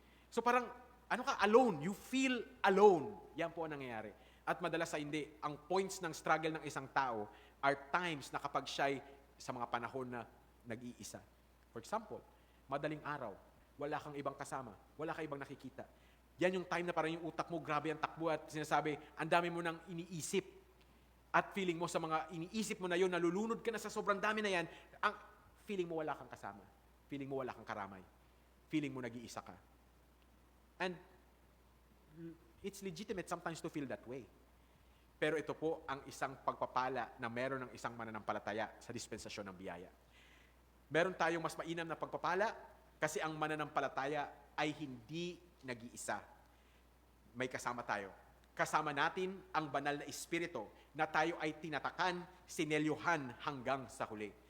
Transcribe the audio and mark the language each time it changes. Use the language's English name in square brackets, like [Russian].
[Filipino] So parang, [English] alone, you feel alone. [Filipino] Yan po ang nangyayari. At madalas sa hindi, ang points ng struggle ng isang tao [English] are times [Filipino] na kapag siya'y sa mga panahon na nag-iisa. For example, madaling araw, wala kang ibang kasama, wala kang ibang nakikita. Yan yung time na parang yung utak mo, grabe ang takbo at sinasabi, ang dami mo nang iniisip. At feeling mo sa mga iniisip mo na yun, nalulunod ka na sa sobrang dami na yan, ang feeling mo wala kang kasama. Feeling mo wala kang karamay. Feeling mo nag-iisa ka. [English] And it's legitimate sometimes to feel that way. [Filipino] Pero ito po ang isang pagpapala na meron ng isang mananampalataya sa dispensasyon ng biyaya. Meron tayong mas mainam na pagpapala kasi ang mananampalataya ay hindi nag-iisa. May kasama tayo. Kasama natin ang banal na espiritu na tayo ay tinatakan, sinelyuhan hanggang sa huli.